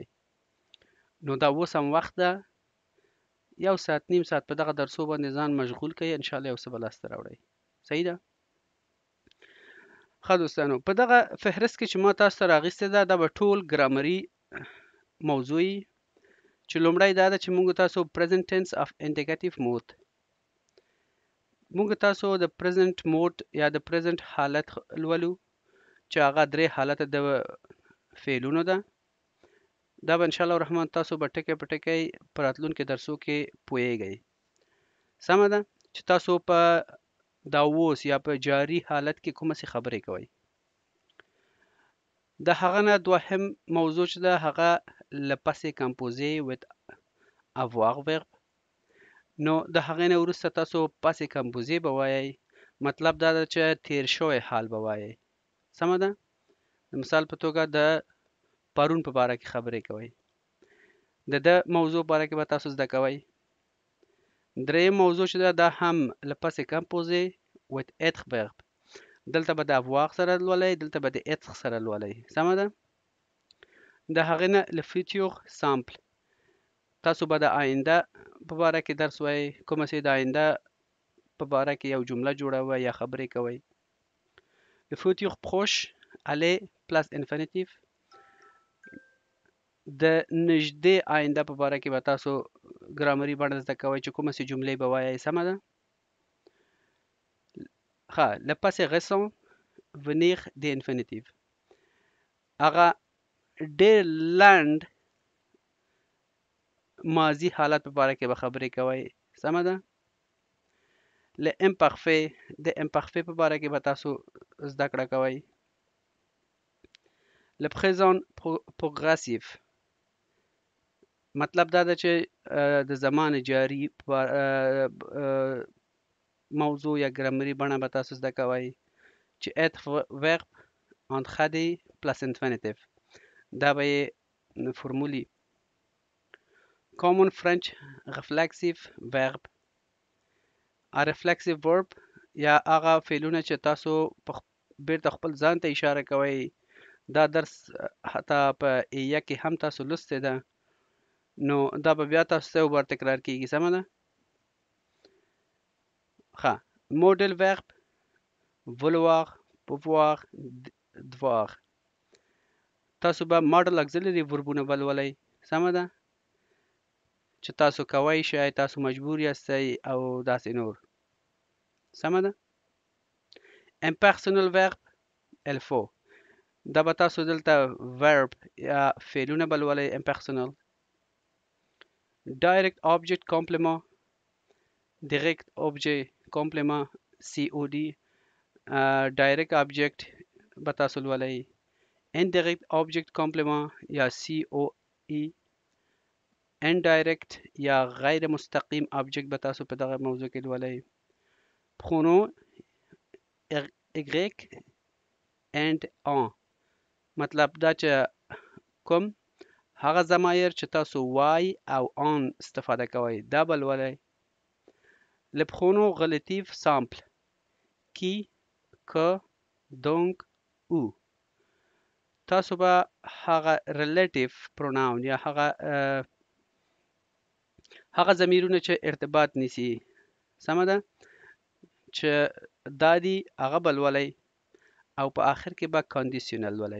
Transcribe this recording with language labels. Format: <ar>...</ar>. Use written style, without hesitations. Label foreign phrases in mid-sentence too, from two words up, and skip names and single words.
<ps>نو دا اوس هم وخت ده، 1 ساعت نیم ساعت په دغه درسو باندې ځان مشغول کړئ،</ps> <ar>انشاءالله</ar> <ps>یو څه به لاسته راوړئ. صحیح ده؟ ښه دوستانو، په دغه فهرست کې چې ما تاسو ته راغیستې ده، دا به ټول ګرامري موضوع وي، چې لومړی دا ده چې موږ تاسو</ps> <en>present tense of indicative mode،</en> <ps>موږ تاسو د</ps> <en>present mode</en> <ps>یا د present حالت لولو چې هغه 3 حالته د فعلونو ده. دا به</ps> <ar>انشاءالله الرحمن</ar> <ps>تاسو به ټکی په ټکی په راتلونکي درسو کې پوهیږئ. سمه ده چې تاسو په دا اوس یا په جاري حالت کې کومه څه خبرې کوئ. د هغه نه دوهم موضوع چې ده هغه</ps> <fr>le passé composé</fr> <en>with avoir verb.</en> <ps>نو د هغې نه وروسته تاسو</ps> <fr>passé composé</fr> <ps>به وایئ، مطلب دا ده چې تیر شوی حال به وایئ. سمه ده؟ د مثال په توګه د پرون په باره کې خبرې کوئ، د ده موضوع باره کې به تاسو زده کوئ. دریم موضوع چې ده دا هم</ps> <fr>le passé composé</fr> <en>with être verb،</en> <ps>دلته به د avoir سره لولئ، دلته به د être سره لولئ. سمه ده؟ د هغې نه</ps> <fr>le futur simple،</fr> <ps>تاسو به د آینده په باره کې درس وایئ، کومه چې د آینده په باره کې یو جمله جوړوئ یا خبرې کوئ.</ps> <fr>le futur proche aller plus infinitif،</fr> <ps>د نږدې آینده په باره کې به تاسو ګرامري بڼه زده کوئ چې کومه چې جملې به وایئ. سمه ده؟ ښه،</ps> <fr>le passé récent venir</fr> <ps>د infinitif، هغه ډېر لنډ ماضي حالت په باره کې به خبرې کوئ. سمه ده؟</ps> <fr>le imparfait</fr> <ps>د imparfait په باره کې به تاسو زده کړه کوئ.</ps> <fr>le présent progressif،</fr> <ps>مطلب دا ده چې د زمان جاری موضوع یا ګرامري بڼه به تاسو زده کوئ چې</ps> <fr>être verb entraîné plus infinitif،</fr> <ps>دا به یې فرمولي.</ps> <en>common French reflexive verb، reflexive verb</en> <ps>یا هغه فعلونه چې تاسو بیرته خپل ځان ته اشاره کوئ. دا درس حتی په ایه کې هم تاسو لوستی ده، نو دا به بیا تاسو ته یو بار تکرار کیږي. سمه ده؟ ښه،</ps> <en>model verb</en> <fr>vouloir pouvoir devoir،</fr> <ps>تاسو به</ps> <en>model auxiliary verbونه</en> <ps>به لولئ. سمه ده؟ چې تاسو کوئ شئ، تاسو مجبور یاستئ او داسې نور. سمه ده؟</ps> <en>impersonal verb</en> <fr>il faut،</fr> <ps>دا به تاسو دلته verb یا فعلونه به لولئ impersonal.</ps> <en>direct object complement، direct object complement COD، direct object</en> <ps>به تاسو لولئ.</ps> <en>indirect object complement</en> <ps>یا COE، indirect یا غیر مستقیم object به تاسو په دغه موضوع کې لولئ.</ps> <fr>pronom y and en،</fr> <ps>مطلب دا چې کوم هغه ضمایر چې تاسو وای او آن استفاده کوئ دا به لولئ.</ps> <fr>le pronom relatif simple qui که دونګ او.</fr> <ps>تاسو به هغه</ps> <en>relative pronoun</en> <ps>یا هغه ضمیرونه چې ارتباط نیسي سمه ده چې دا دي هغه به لولئ او په آخر کې به کاندیشنل ولئ.</ps>